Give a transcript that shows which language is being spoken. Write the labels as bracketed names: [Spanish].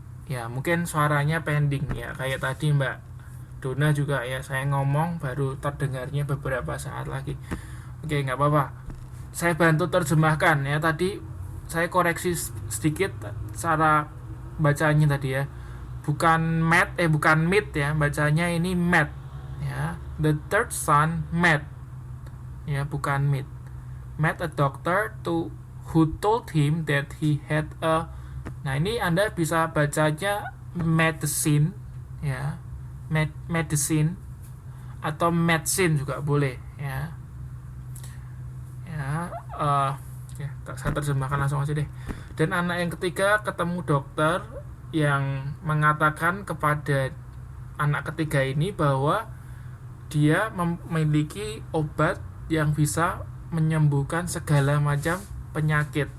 [Indonesian] Ya, mungkin suaranya pending ya, kayak tadi Mbak Dona juga ya, saya ngomong baru terdengarnya beberapa saat lagi. Oke, nggak apa-apa. Saya bantu terjemahkan ya. Tadi saya koreksi sedikit cara bacanya tadi ya. Bukan meet ya, bacanya ini met ya. [English] The third son met. [Indonesian] Ya, bukan meet. [English] Met a doctor who told him that he had a. [Indonesian] Nah, ini Anda bisa bacanya medicine ya. Medicine atau medicine juga boleh ya. Ya, saya terjemahkan langsung aja deh. Dan anak yang ketiga ketemu dokter yang mengatakan kepada anak ketiga ini bahwa dia memiliki obat yang bisa menyembuhkan segala macam penyakit.